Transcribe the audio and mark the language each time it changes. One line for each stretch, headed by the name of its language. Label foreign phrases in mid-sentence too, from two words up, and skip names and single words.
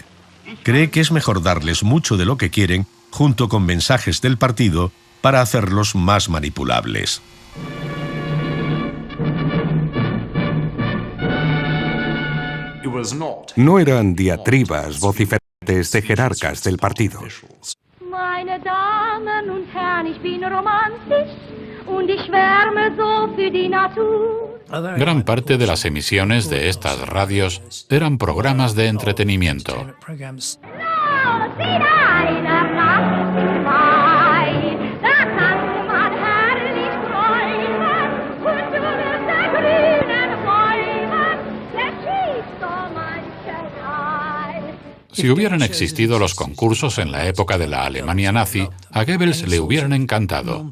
Spanish: Cree que es mejor darles mucho de lo que quieren, junto con mensajes del partido, para hacerlos más manipulables. No eran diatribas vociferantes de jerarcas del partido.
German: Meine Damen und Herren, ich bin romantisch und ich schwärme so für die Natur.
Spanish: Gran parte de las emisiones de estas radios eran programas de entretenimiento. Si hubieran existido los concursos en la época de la Alemania nazi, a Goebbels le hubieran encantado.